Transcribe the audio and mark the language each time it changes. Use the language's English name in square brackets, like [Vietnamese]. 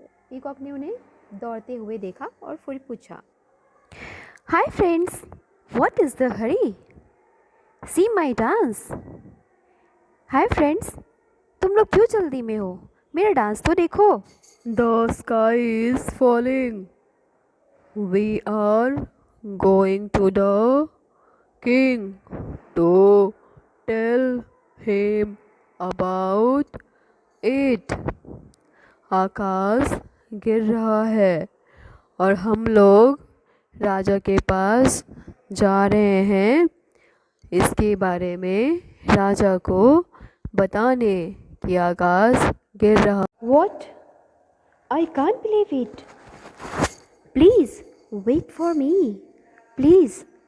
[Hindi] Peacock ने उन्हें दौड़ते हुए देखा और फिर पूछा, [English] Hi friends, what is the hurry? See my dance. Hi friends, [Hindi] तुम लोग क्यों जल्दी में हो? मेरा डांस तो देखो। [English] The sky is falling. We are going to the king to tell him about it. [Hindi] आकाश गिर रहा है और हम लोग राजा के पास जा रहे हैं इसके बारे में राजा को बताने कि आकाश गिर रहा। [English] What? I can't believe it. Please wait for me. Please.